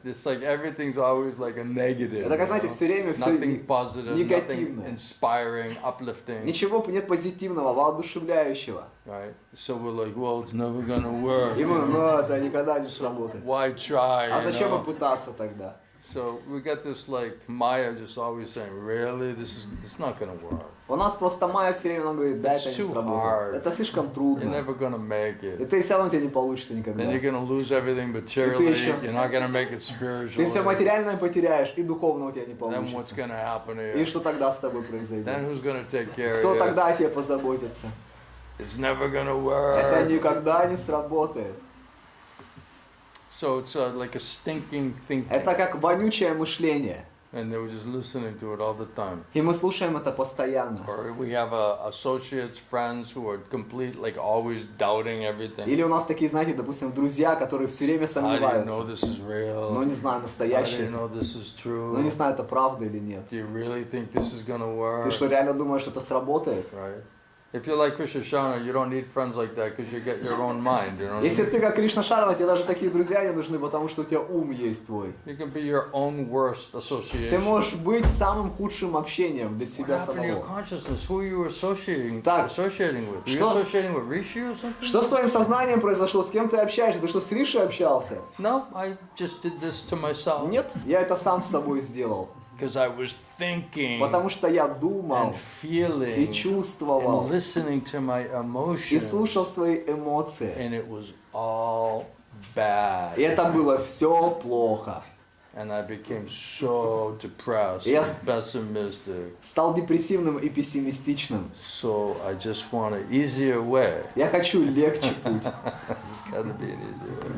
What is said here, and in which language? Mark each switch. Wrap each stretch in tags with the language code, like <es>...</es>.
<en>Right? It's like everything's always like a negative.</en> <ru>Это, как знаете,</ru> <en>you know?</en> <ru>все время все</ru> <en>Nothing positive, nothing</en> <ru>негативное.</ru> <en>inspiring, uplifting.</en> <ru>Ничего нет позитивного, воодушевляющего.</ru> <en>Right? So we're like, well, it's never gonna work.</en> <ru>И мы, ну это никогда не сработает.</ru> <en>Why try?</en> <ru>А</ru> <en>you</en> <ru>зачем</ru> <en>know?</en> <ru>и пытаться тогда?</ru> <en>So we get this like Maya just always saying, really, it's not gonna work.</en> <ru>У нас просто Майя все время нам говорит, да, это</ru> <en>It's</en> <ru>не</ru> <en>too</en> <ru>сработает.</ru> <en>hard.</en> <ru>Это слишком</ru> <en>You're</en> <ru>трудно.</ru> <en>never gonna make</en> <ru>И</ru> <en>it.</en> <ru>ты все равно у тебя не получится никогда.</ru> <en>Then you're gonna lose everything materially.</en> <ru>еще-</ru> <en>You're not gonna make it</en> <ru>Ты все</ru> <en>spiritually.</en> <ru>материальное потеряешь, и духовно у тебя не</ru> <en>Then what's</en> <ru>получится.</ru> <en>gonna happen to</en> <ru>И</ru> <en>you?</en> <ru>что тогда с тобой</ru> <en>Then</en> <ru>произойдет?</ru> <en>who's gonna take care</en> <ru>Кто</ru> <en>of you?</en> <ru>тогда о тебе позаботится?</ru> <en>It's never gonna</en> <ru>Это</ru> <en>work.</en> <ru>никогда не сработает.</ru> <en>So it's like a stinking thinking.</en> <ru>Это как вонючее мышление.</ru> <en>And they were just listening to it all the time.</en> <ru>И мы слушаем это постоянно.</ru> <en>Or we have associates, friends who are complete, like always doubting everything.</en> <ru>Или у нас такие, знаете, допустим, друзья, которые все время</ru> <en>How do you know</en> <ru>сомневаются.</ru> <en>this is real?</en> <ru>Но не знаю,</ru> <en>How do</en> <ru>настоящее</ru> <en>you</en> <ru>это.</ru> <en>know this is true?</en> <ru>Но не знаю, это правда или нет.</ru> <en>Do you really think this is gonna work?</en> <ru>Ты что, реально думаешь, это сработает?</ru> <en>Right? If you're like Krishna Shana, you don't need friends like that because you get your own mind. You know what I</en> <ru>Если</ru> <en>mean?</en> <ru>ты как Кришна Шарана, тебе даже такие друзья не нужны, потому что у тебя ум есть твой.</ru> <en>You can be your own worst</en> <ru>Ты</ru> <en>association.</en> <ru>можешь быть самым худшим общением для</ru> <en>What</en> <ru>себя</ru> <en>happened to your</en> <ru>самого.</ru> <en>consciousness? Who are you associating</en> <ru>Так,</ru> <en>with? Are you</en> <ru>что- associating with Rishi or something? Что с твоим сознанием произошло? С кем ты общаешься? Ты что, с Ришей общался?</ru> <en>No, I just did this to myself.</en> <ru>Нет, я это сам с собой сделал.</ru> <en>Because I was thinking</en> <ru>Потому что я думал</ru> <en>and feeling</en> <ru>и чувствовал</ru> <en>and listening to my</en> <ru>и</ru> <en>emotions.</en> <ru>слушал свои эмоции.</ru> <en>And it was all bad.</en> <ru>И это было все плохо.</ru> <en>And I became so depressed, Yes. pessimistic.</en> <ru>Стал депрессивным и пессимистичным.</ru> <en>So I just want an easier way.</en> <ru>Я хочу легче путь.</ru> <en>There's got to be an easier way.</en>